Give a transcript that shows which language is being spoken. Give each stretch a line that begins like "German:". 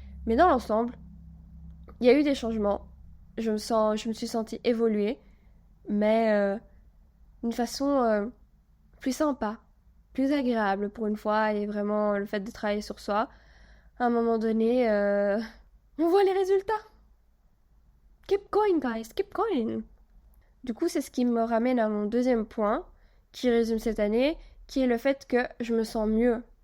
French: Mais dans l'ensemble, il y a eu des changements. Je me suis sentie évoluer, mais d'une façon plus sympa, plus agréable pour une fois. Et vraiment, le fait de travailler sur soi, à un moment donné, on voit les résultats.
English: Keep going, guys, keep going.
French: Du coup, c'est ce qui me ramène à mon deuxième point, qui résume cette année, qui est le fait que je me sens mieux.